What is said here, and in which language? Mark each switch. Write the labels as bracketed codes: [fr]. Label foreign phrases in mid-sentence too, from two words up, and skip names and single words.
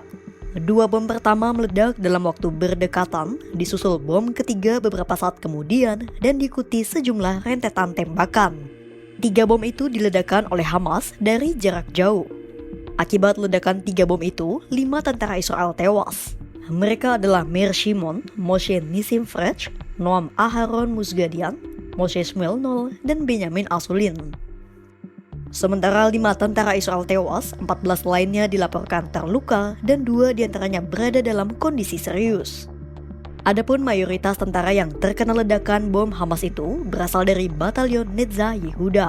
[id] 2 bom pertama meledak dalam waktu berdekatan, disusul bom ketiga beberapa saat kemudian dan diikuti sejumlah rentetan tembakan. 3 bom itu diledakkan oleh Hamas dari jarak jauh. Akibat ledakan 3 bom itu, 5 tentara Israel tewas. Mereka adalah Meir Shimon, Moshe Nissim Frech, Noam Aharon Musgadian, Moshe Shmuel, dan Benyamin Asulin. Sementara 5 tentara Israel tewas, 14 lainnya dilaporkan terluka dan 2 diantaranya berada dalam kondisi serius. Adapun mayoritas tentara yang terkena ledakan bom Hamas itu berasal dari Batalion Netza Yehuda.